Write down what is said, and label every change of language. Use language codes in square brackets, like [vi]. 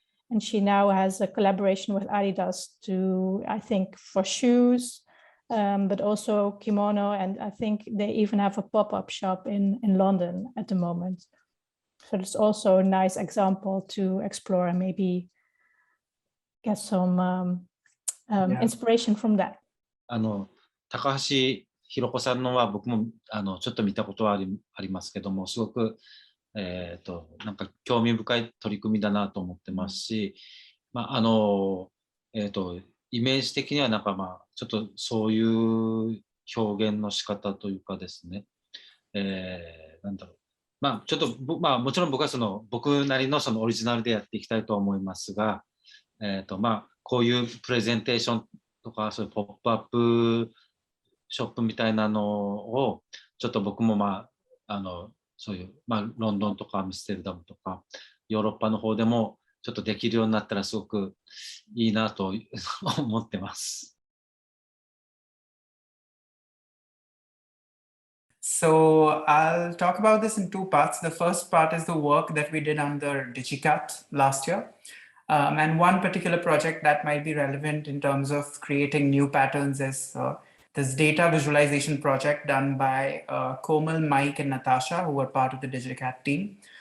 [en] And she now has a collaboration with Adidas to, I think, for shoes, but also kimono. And I think they even have a pop-up shop in London at the moment. So it's also a nice example to explore and maybe get some inspiration from that. [ja] 高橋ひろ子さんのは僕もちょっと見たことはありますけども、すごく、なんか興味深い取り組みだなと思ってますし、まあイメージ的にはなんかまあちょっとそういう表現の仕方というかですね、なんだろう。まあちょっとまあもちろん僕は僕なりのオリジナルでやっていきたいと思いますが、まあこういうプレゼンテーションとかそういうポップアップショップみたいなのをちょっと僕もまあそういうまあロンドンとかアムステルダムとかヨーロッパの方でもちょっとできるようになったらすごくいいなと思ってます。 [en] So I'll talk about this in two parts. The first part is the work that we did under Ikat last year. And one particular project that might be relevant in terms of creating new patterns is this data visualization project done by Komal, Mike, and Natasha, who were part of the Ikat team.